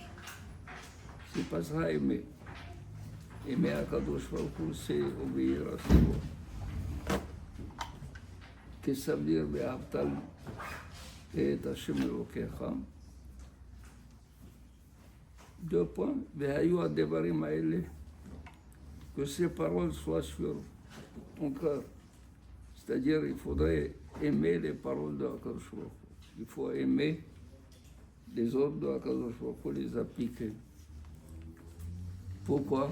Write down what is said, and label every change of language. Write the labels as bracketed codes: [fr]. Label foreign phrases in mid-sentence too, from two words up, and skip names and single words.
[fr] C'est pas ça aimer. Aimer [he] הקדוש ברוך הוא, [fr] c'est obéir à ses lois. Qu'est-ce que ça veut dire [he] ואהבת את השם אלקיך? [fr] Deux points. [he] והיו הדברים האלה, [fr] que ces paroles soient sur ton cœur. C'est-à-dire, il faudrait aimer les paroles de [he] הקדוש ברוך הוא. [fr] Il faut aimer les ordres de [he] הקדוש ברוך הוא, [fr] les appliquer. Pourquoi?